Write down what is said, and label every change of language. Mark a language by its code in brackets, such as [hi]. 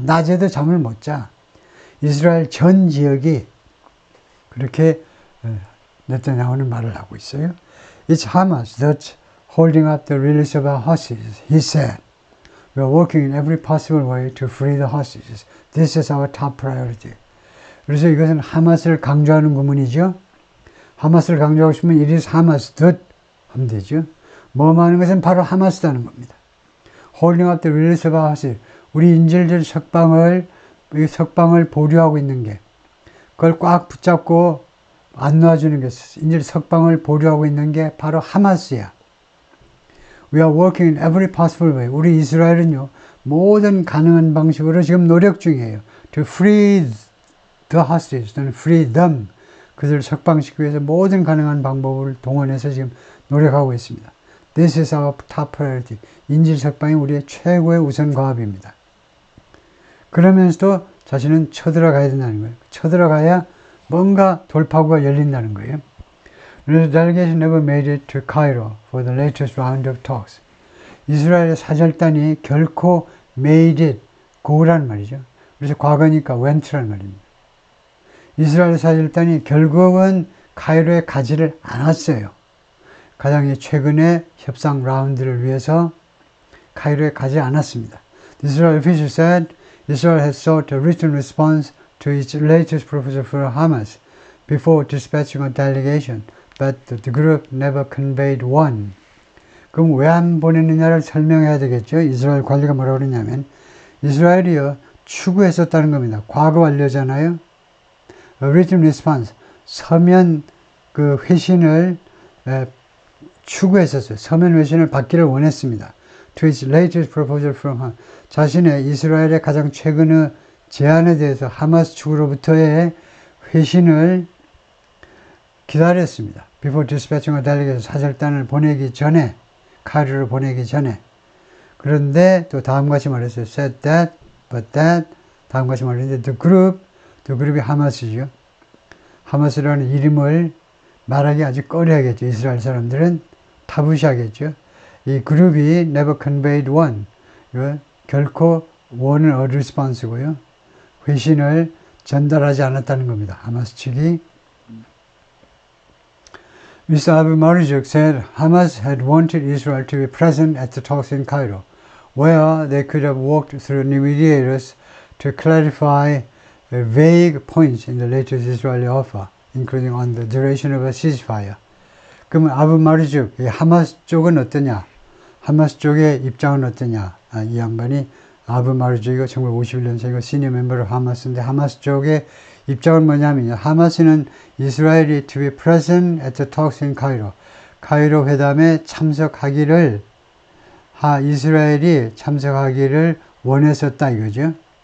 [ko] 낮에도 잠을 못 자. 이스라엘 전 지역이 그렇게 네타냐후는 말을 하고 있어요. [en] It's Hamas that's holding up the release of our hostages, he said. We are working in every possible way to free the hostages. This is our top priority. [ko] 그래서 이것은 하마스를 강조하는 구문이죠. 하마스를 강조하고 싶으면 [en] it is Hamas that [ko] 하면 되죠. 뭐 하는 것은 바로 하마스다는 겁니다. [en] Holding up the release of our hostage. [ko] 우리 인질들 석방을 보류하고 있는 게, 그걸 꽉 붙잡고 안 놔주는 게, 인질 석방을 보류하고 있는 게 바로 하마스야. [en] We are working in every possible way. [ko] 우리 이스라엘은요, 모든 가능한 방식으로 지금 노력 중이에요. [en] To free the hostages, [ko] 또는 [en] free them. [ko] 그들을 석방시키기 위해서 모든 가능한 방법을 동원해서 지금 노력하고 있습니다. [en] This is our top priority. [ko] 인질 석방이 우리의 최고의 우선 과업입니다. 그러면서도 자신은 쳐들어가야 된다는 거예요. 쳐들어가야 뭔가 돌파구가 열린다는 거예요. [en] The delegation never made it to Cairo for the latest round of talks. [ko] 이스라엘의 사절단이 결코 [en] made it, [ko] go란 말이죠. 그래서 과거니까 went란 말입니다. 이스라엘 사절단이 결국은 카이로에 가지를 않았어요. 가장 최근에 협상 라운드를 위해서 카이로에 가지 않았습니다. [en] The Israel official said Israel has sought a written response to its latest proposal for Hamas before dispatching a delegation, but the group never conveyed one. [ko] 그럼 왜 안 보냈느냐를 설명해야 되겠죠. 이스라엘 관리가 뭐라고 그러냐면 이스라엘이요 추구했었다는 겁니다. 과거 완료잖아요. [en] A written response, [ko] 서면 그 회신을 추구했었어요. 서면 회신을 받기를 원했습니다. [en] To its latest proposal from Hamas. [ko] 자신의 이스라엘의 가장 최근의 제안에 대해서 하마스 측으로부터의 회신을 기다렸습니다. [en] Before dispatching a delegation, [ko] 사절단을 보내기 전에, 카이로를 보내기 전에. 그런데 또 다음같이 말했어요. [en] Said that, but that. [ko] 다음같이 말했는데 the group이 하마스죠. 하마스라는 이름을 말하기 아주 꺼려하겠죠. 이스라엘 사람들은 타부시하겠죠. 이 그룹이 [en] never conveyed one. [ko] 결코 one은 [en] a response [ko] 고요. 회신을 전달하지 않았다는 겁니다. 하마스 측이. [en] Mr. Abu Marzuk said Hamas had wanted Israel to be present at the talks in Cairo, where they could have worked through new mediators to clarify vague points in the latest Israeli offer, including on the duration of a ceasefire. [ko] 그러면 아부 마르죽, 하마스 쪽은 어떠냐? 하마스 쪽의 입장은 어떠냐? 이 양반이 아부 마르죽이고 1951년생이고 시니어 멤버로 하마스인데 하마스 쪽의 입장은 뭐냐면요. 하마스는 이스라엘이 [en] to be present at the talks in Cairo. [ko] 카이로 회담에 참석하기를 이스라엘이 참석하기를 원했었다 이거죠.